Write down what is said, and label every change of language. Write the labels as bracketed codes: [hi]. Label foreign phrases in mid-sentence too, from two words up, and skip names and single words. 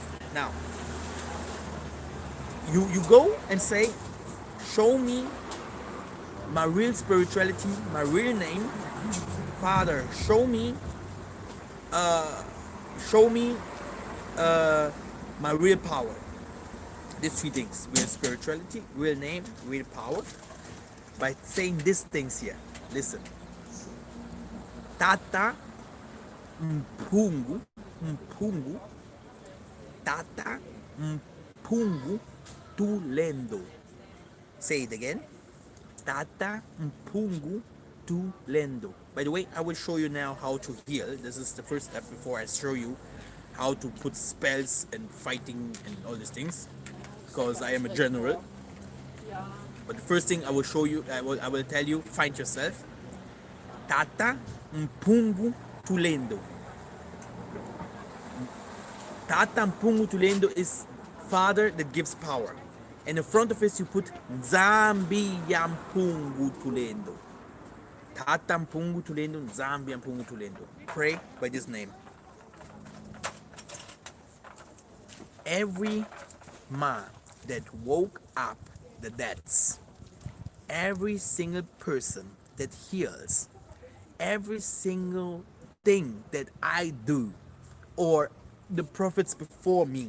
[en] Now, you go and say, show me my real spirituality, my real name. Father, show me my real power. These three things: real spirituality, real name, real power. By saying these things here, listen. [kg] Tata mpungu, mpungu, tata mpungu tulendo. [en] Say it again. [kg] Tata mpungu tulendo. [en] By the way, I will show you now how to heal. This is the first step before I show you how to put spells and fighting and all these things, because I am a general. But the first thing I will show you, I will tell you, find yourself. [kg] Tata mpungu tulendo. Tata mpungu tulendo [en] is father that gives power. And in front of it you put [kg] Nzambi ya mpungu tulendo. Tata mpungu tulendo, Nzambi ya mpungu tulendo. [en] Pray by this name. Every man that woke up the deads, every single person that heals, every single thing that I do, or the prophets before me.